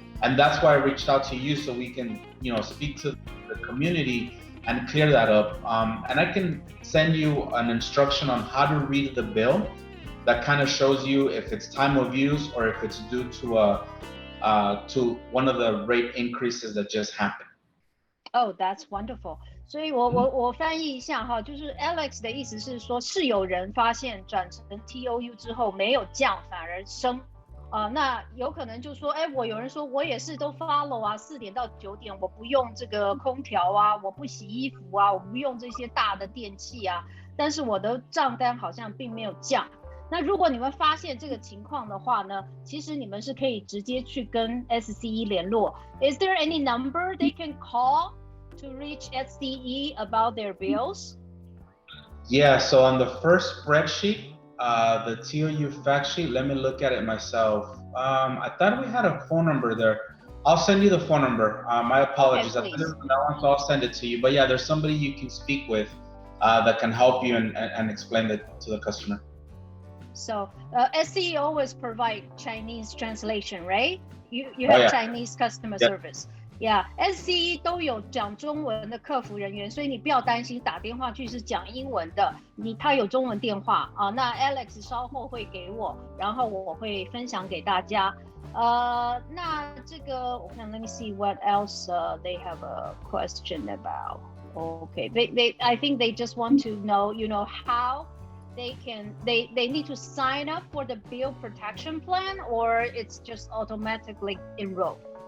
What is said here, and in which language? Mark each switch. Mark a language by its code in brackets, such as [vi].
[en] And that's why I reached out to you, so we can, speak to the community and clear that up. And I can send you an instruction on how to read the bill that kind of shows you if it's time of use or if it's due to one of the rate increases that just happened. Oh, that's wonderful. [zh] 所以我翻译一下哈，就是 Alex 的意思是说，是有人发现转成 TOU 之后没有降反而升。那有可能就说，有人说我也是都 follow 啊，4点到9点我不用这个空调啊，我不洗衣服啊，我不用这些大的电器啊，但是我的账单好像并没有降。那如果你们发现这个情况的话呢，其实你们是可以直接去跟 SCE 联络。 [en] Is there any number they can call to reach SCE about their bills? Yeah, so on the first spreadsheet, the TOU fact sheet, let me look at it myself. I thought we had a phone number there. I'll send you the phone number. My apologies. Okay, I didn't know that one, so I'll send it to you. But yeah, there's somebody you can speak with that can help you and explain it to the customer. So SCE always provide Chinese translation, right? You have Chinese customer service. [zh] Yeah, SCE 都有讲中文的客服人员，所以你不要担心打电话去是讲英文的，他有中文电话啊。那 Alex 稍后会给我，然后我会分享给大家。那这个我看 [en] ，Let me see what else they have a question about. Okay, I think they just want to know, how they need to sign up for the bill protection plan, or it's just automatically enrolled.